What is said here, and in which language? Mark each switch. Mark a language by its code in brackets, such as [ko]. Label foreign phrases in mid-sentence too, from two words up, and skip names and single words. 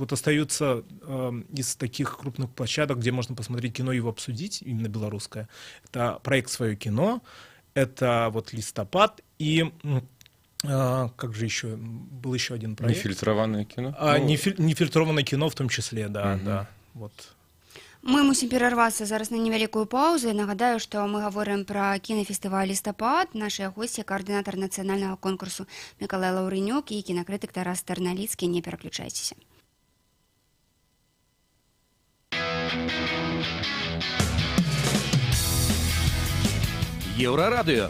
[ru] Вот остаются из таких крупных площадок, где можно посмотреть кино и его обсудить, именно белорусское. Это проект «Свое кино», это вот «Листопад» и... как же еще? Был еще один проект. Нефильтрованное кино? Нефильтрованное кино в том числе, да. Да. Вот. [be] Мы мусім перарвацца зараз на невялікую паузу. Нагадаю, што мы гаворым пра кінафестываль «Лістапад». Нашыя госці — каардынатар нацыянальнага конкурсу Мікалай Лаўрынюк і кінакрытык Тарас Тарналіцкі. Не пераключайцеся. Еўрарадыё.